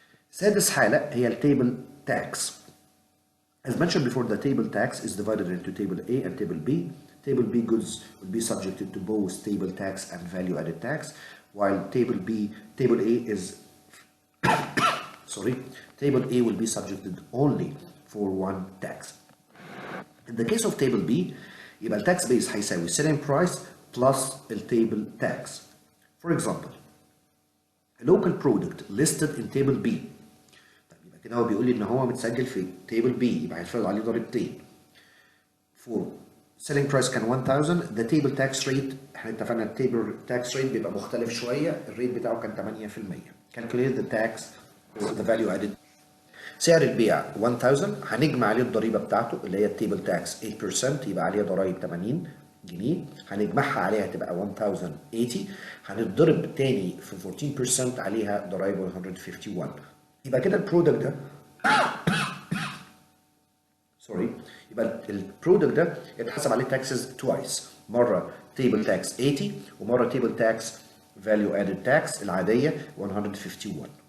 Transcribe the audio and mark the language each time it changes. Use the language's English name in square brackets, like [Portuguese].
[Arabic] سادس حاله هي التيبل تاكس. [English] As mentioned before, the table tax is divided into table A and table B. Table B goods will be subjected to both table tax and value added tax, while table A is table A will be subjected only for one tax. In the case of table B, [Arabic] يبقى التاكس [English] base [Arabic] هيساوي [English] selling price plus the table tax. For example, a local product listed in table B. [Arabic] كده هو بيقول لي ان هو متسجل في تيبل بي، يبقى هيتفرض عليه ضريبتين. [English] For selling price [Arabic] كان 1000، [English] the table tax rate [Arabic] احنا اتفقنا التيبل tax rate بيبقى مختلف شويه، الريت بتاعه كان 8%. [English] Calculate the tax or the value added. [Arabic] سعر البيع 1000، هنجمع عليه الضريبه بتاعته اللي هي التيبل تاكس 8%، يبقى عليها ضرايب 80 جنيه، هنجمعها عليها تبقى 1080، هنتضرب تاني في 14% عليها ضرايب 151. يبقى كده البرودكت ده يبقى البرودكت ده يتحسب عليه تاكسز توايس، مره تيبل تاكس 80 ومره تيبل تاكس فاليو ادد تاكس العاديه 151.